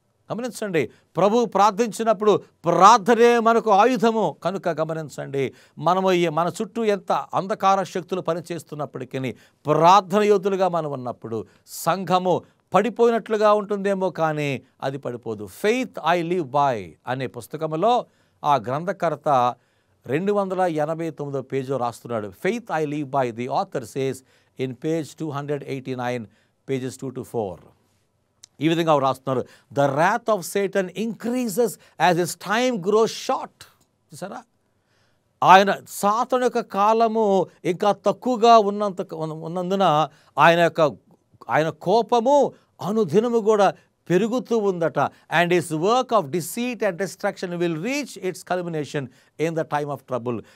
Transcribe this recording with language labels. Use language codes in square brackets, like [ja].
[te] గమనించండి, ప్రభు ప్రార్థించినప్పుడు ప్రార్థనే మనకు ఆయుధము కనుక గమనించండి, మన చుట్టూ ఎంత అంధకార శక్తులు పనిచేస్తున్నప్పటికీ ప్రార్థన యోధులుగా మనం ఉన్నప్పుడు సంఘము పడిపోయినట్లుగా ఉంటుందేమో కానీ అది పడిపోదు. ఫెయిత్ ఐ లివ్ బై అనే పుస్తకంలో ఆ గ్రంథకర్త 289వ పేజీలో రాస్తున్నాడు. [en] Faith I live by, the author says in page 289, pages 2 to 4. [te] ఈ విధంగా రాస్తున్నారు. [en] The wrath of Satan increases as his time grows short. [te] చూసారా? ఆయన సాతాను యొక్క కాలము ఇంకా తక్కువగా ఉన్నందున ఆయన కోపము అనుదినము కూడా పెరుగుతూ ఉందట. [en] And his work of deceit and destruction will reach its culmination in the time of trouble.